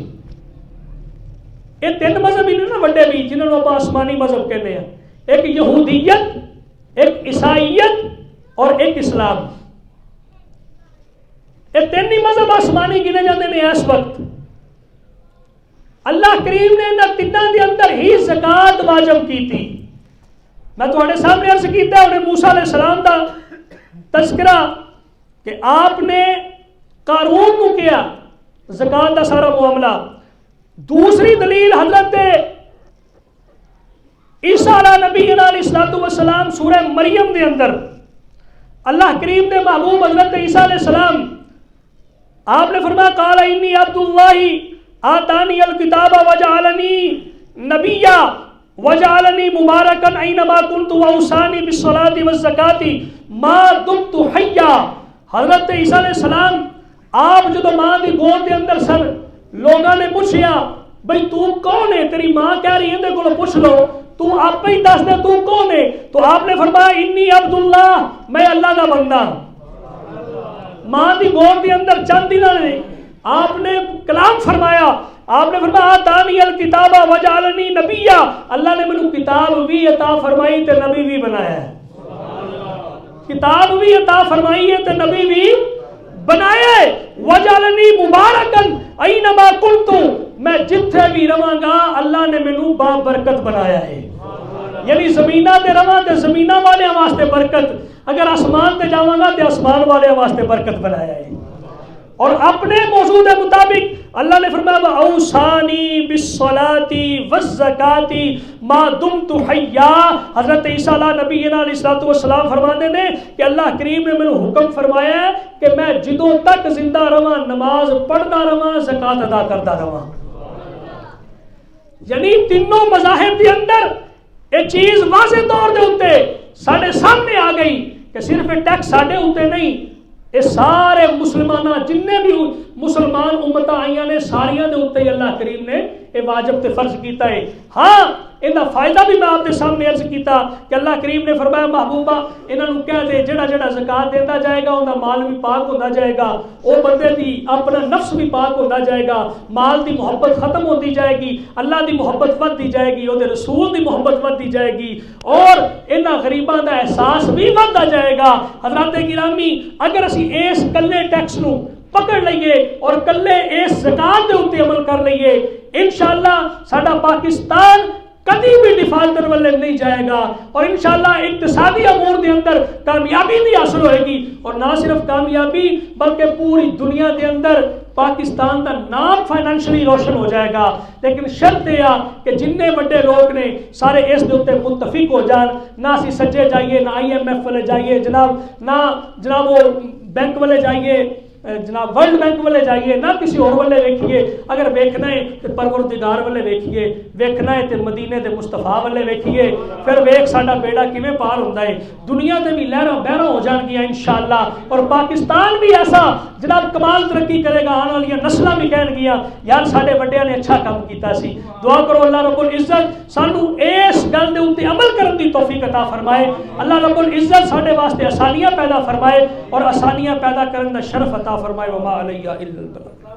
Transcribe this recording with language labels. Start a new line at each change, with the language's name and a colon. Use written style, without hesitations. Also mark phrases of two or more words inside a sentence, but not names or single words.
Urdu: یہ تین مذہب ہی نے نا وڈے بھی جنہوں آپ آسمانی مذہب کہتے ہیں، ایک یہودیت، ایک عیسائیت اور ایک اسلام۔ یہ تین ہی مذہب آسمانی گنے جاتے ہیں اس وقت۔
Punjabi: اللہ کریم نے انہاں تیناں دے اندر ہی زکات واجب کی تھی۔ میں تواڈے سامنے عرض کیتا انہیں موسیٰ علیہ السلام دا تذکرہ کہ آپ نے قارون کو کیا زکات دا سارا معاملہ۔ دوسری دلیل حضرت عیسیٰ علیہ نبی
Arabic: علیہ الصلوۃ والسلام
Punjabi: سورہ مریم دے اندر اللہ کریم نے محبوب حضرت عیسیٰ علیہ السلام آپ نے فرمایا
Arabic: قال انی عبد اللہ آتانی الکتاب وجعلنی نبیا وجعلنی مبارکا اینما کنت واوصانی بالصلاۃ والزکاۃ ما دمت حیا۔
Punjabi: حضرت عیسیٰ علیہ السلام آپ جدو ماں دی گود دے اندر سن، لوگاں نے پوچھیا بھئی تو کون ہے، تیری ماں کہہ رہی ہے اندے کو پوچھ لو، تو آپ ہی دس دے تو کون ہے؟
Urdu: تو آپ نے فرمایا
Arabic: انی عبداللہ،
Urdu: میں اللہ کا بندہ۔ ماں دی گود کے اندر چند دنوں نے آپ نے کلام فرمایا، آپ نے فرمایا
Arabic: آتانی الکتاب وجعلنی نبیا،
Urdu: اللہ نے مجھے کتاب بھی عطا فرمائی تے نبی بھی بنایا ہے۔ کتاب بھی عطا فرمائی ہے تے نبی بھی بنایا ہے۔
Arabic: وجعلنی مبارکن اینما کنت،
Punjabi: میں جتھے بھی رواں گا اللہ نے مینوں با برکت بنایا ہے۔ یعنی زمینہ تے رواں تے زمینہ والے واسطے برکت، اگر آسمان تے جاواں گا تے آسمان والے واسطے برکت بنایا ہے۔
Urdu: اور اپنے موضوع کے مطابق اللہ نے فرمایا
Arabic: اوصانی بالصلاۃ والزکاۃ ما دمت حیا۔
Urdu: حضرت عیسیٰ علیہ نبی
Arabic: علیہ الصلوۃ والسلام
Urdu: فرماتے ہیں کہ اللہ کریم نے مجھے حکم فرمایا ہے کہ میں جدوں تک زندہ رہاں نماز پڑھتا رہاں، زکات ادا کرتا رہاں۔
Punjabi: یعنی تینوں مذاہب کے اندر یہ چیز واضح طور دے اوتے سارے سامنے آ گئی کہ صرف ٹیکس ساڈے اوتے نہیں، یہ سارے مسلمانہ جننے بھی مسلمان امتاں آئیاں نے ساریاں دے اوتے ہی اللہ کریم نے یہ واجب تے فرض کیتا ہے۔ ہاں انہاں فائدہ بھی میں آپ کے سامنے عرض کیتا کہ اللہ کریم نے فرمایا محبوبہ انہاں نوں کہہ دے جڑا جڑا زکات دیندا جائے گا اوندا مال بھی پاک ہوندا جائے گا، او بندے دی اپنا نفس بھی پاک ہوندا جائے گا، مال دی محبت ختم ہوتی جائے گی، اللہ دی محبت ودتی جائے گی، او دے رسول دی محبت ودتی جائے گی، اور انہاں غریباں دا احساس بھی ودتا جائے گا۔ حضرات گرامی اگر اسی اس کلے ٹیکس نوں پکڑ لئیے اور کلے اس زکات دے اوتے عمل کر لئیے، انشاءاللہ ساڈا پاکستان کبھی بھی ڈیفالٹر والے نہیں جائے گا، اور انشاءاللہ اقتصادی امور دے اندر کامیابی بھی حاصل ہوئے گی، اور نہ صرف کامیابی بلکہ پوری دنیا دے اندر پاکستان کا نام فائنینشلی روشن ہو جائے گا۔ لیکن شرط یہ کہ جننے بڑے لوگ نے سارے اس دے اوتے متفق ہو جان، نہ اسی سجے جائیے نہ IMF والے جائیے جناب، نہ جناب وہ بینک والے جائیے جناب ورلڈ بینک والے جائیے، نہ کسی اور والے ویکھیے، اگر ویکھنا ہے تو پروردگار والے ویکھیے، ویکھنا ہے تو مدینے دے مصطفیٰ والے ویکھیے، پھر ویکھ ساڈا بیڑا کیویں پار ہوندا ہے، دنیا تے بھی لہراں بہراں ہو جان گیاں انشاءاللہ، اور پاکستان بھی ایسا جناب کمال ترقی کرے گا، آنے والی نسلاں بھی کہن گیاں یار ساڈے وڈیاں نے اچھا کام کیتا سی۔ دعا کرو اللہ رب العزت سانو اس گل دے اوتے عمل کرن دی توفیق عطا فرمائے، اللہ رب العزت ساڈے واسطے آسانیاں پیدا فرمائے اور آسانیاں پیدا کرن دا شرف عطا فرمائے۔
Arabic: وما علیہ الا البلاغ۔